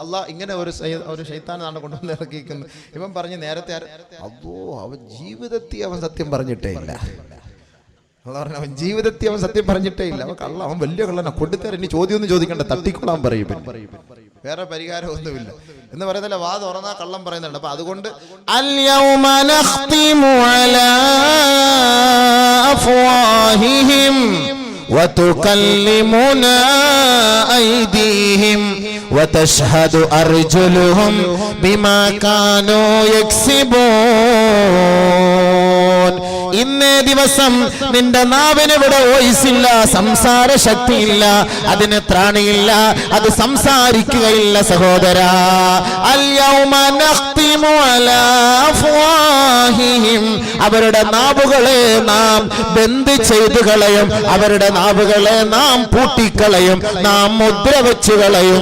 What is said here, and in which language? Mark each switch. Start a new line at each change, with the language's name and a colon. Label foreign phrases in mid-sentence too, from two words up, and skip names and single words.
Malayalam: അള്ളാഹ് ഇങ്ങനെ ഒരു ശൈത്താനാണ് കൊണ്ടുവന്ന് ഇറക്കിക്കുന്നത്. ഇവൻ പറഞ്ഞ് നേരത്തെ അവൻ ജീവിതത്തിൽ അവൻ സത്യം പറഞ്ഞിട്ടേ ഇല്ല. അവൻ ജീവിതത്തിൽ അവൻ സത്യം പറഞ്ഞിട്ടേ ഇല്ല. അവൻ വലിയ കള്ളനാ, കൊടുത്തേരെ ഇനി ചോദ്യമൊന്നും ചോദിക്കണ്ട, തട്ടിക്കൊള്ളാൻ പറയും, വേറെ പരിഹാരം ഒന്നുമില്ല എന്ന് പറയുന്നില്ല. വാ തുറന്നാ കള്ളം പറയുന്നുണ്ട്. അപ്പൊ അതുകൊണ്ട്
Arabic: اليوم نختم على أفواههم وتكلمنا أيديهم وتشهد أرجلهم بما كانوا يكسبون.
Malayalam: ഇന്നേ ദിവസം നിന്റെ നാവിന് ഇവിടെ വോയിസില്ല, സംസാര ശക്തിയില്ല, അതിന് ത്രാണിയില്ല, അത് സംസാരിക്കുകയില്ല സഹോദരാ.
Arabic: اليوم نختم على أفواههم,
Malayalam: അവരുടെ നാവുകളെ നാം ബന്ദ് ചെയ്തു കളയും, അവരുടെ നാവുകളെ നാം പൂട്ടിക്കളയും, നാം മുദ്ര വെച്ചു കളയും.